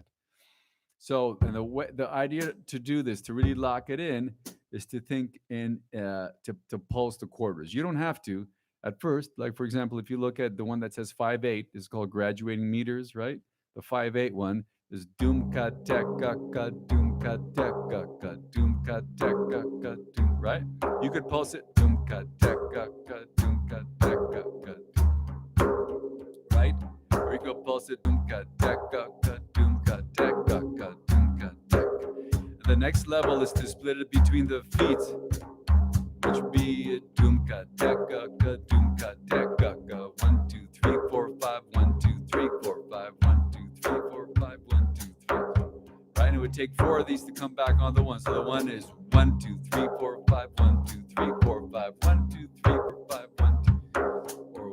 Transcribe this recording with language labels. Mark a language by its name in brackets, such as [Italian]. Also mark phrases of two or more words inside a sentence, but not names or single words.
[English] So, and the idea to do this, to really lock it in, is to think in to pulse the quarters. You don't have to at first. Like for example, if you look at the one that says 5/8, is called Graduating Meters, right? The 5/8 one is doom ka tek ka ka doom ka tek ka ka doom ka tek ka ka doom, right? You could pulse it doom ka tek ka ka doom ka tek ka ka doom, right? Or you could pulse it doom ka tek ka ka doom ka tek ka ka doom ka tek. And the next level is to split it between the feet, which would be a doom ka tek ka ka doom ka tek ka ka 1, 2, 3, 4, 5 1, 2, 3, 4, 5 1, 2, 3, 4, 5 1, 2, 3. Right, and it would take 4 of these to come back on the one. So the one is 1, 2, 3, 4, 5 1, 2, 3, 4, 5 1, 2, 3, 4, 5 1, 2.